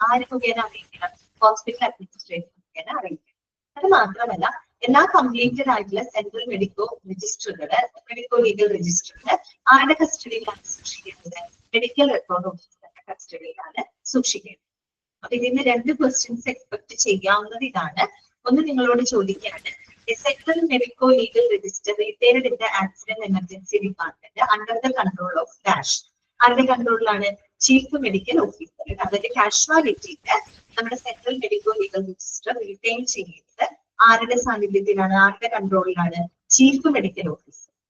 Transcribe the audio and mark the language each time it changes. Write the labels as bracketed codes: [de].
[ml] ആര് മുഖേന അറിയിക്കണം? ഹോസ്പിറ്റൽ അഡ്മിനിസ്ട്രേറ്റർ മുഖേന അറിയിക്കണം. അത് മാത്രമല്ല, എല്ലാ കംപ്ലീറ്റഡ് ആയിട്ടുള്ള സെൻട്രൽ മെഡിക്കോ രജിസ്റ്ററുകള്, മെഡിക്കോ ലീഗൽ രജിസ്റ്ററുകള് ആരുടെ കസ്റ്റഡിയിലാണ് സൂക്ഷിക്കേണ്ടത്? മെഡിക്കൽ റെക്കോർഡ് ഓഫീസറുടെ കസ്റ്റഡിയിലാണ് സൂക്ഷിക്കേണ്ടത്. അപ്പൊ ഇതിന് 2 ക്വസ്റ്റ്യൻസ് എക്സ്പെക്ട് ചെയ്യാവുന്നത് ഇതാണ്. ഒന്ന് നിങ്ങളോട് ചോദിക്കുകയാണ്, [en] Central Medico Legal Register retained in the Accident Emergency Department under the control of DASH. [ml] ആരുടെ കൺട്രോളിലാണ്? Chief medical officer. അതായത് കാഷ്വാലിറ്റിയുടെ നമ്മുടെ central medico legal register retain ചെയ്യുന്നത് ആരുടെ സാന്നിധ്യത്തിലാണ്, ആരുടെ കൺട്രോളിലാണ്? Chief medical officer.